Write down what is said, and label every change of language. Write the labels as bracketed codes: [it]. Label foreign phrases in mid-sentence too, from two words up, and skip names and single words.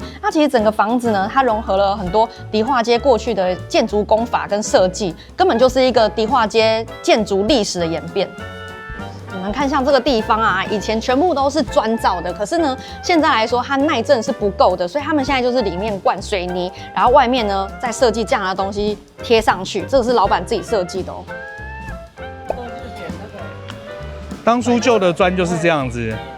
[zh] 那其實整個房子呢，它融合了很多迪化街過去的建築工法跟設計，根本就是一個迪化街建築歷史的演變。你們看，像這個地方啊，以前全部都是磚造的，可是呢，現在來說它耐震是不夠的，所以他們現在就是裡面灌水泥，然後外面呢再設計這樣的東西貼上去，這個是老闆自己設計的哦。當初舊的磚就是這樣子。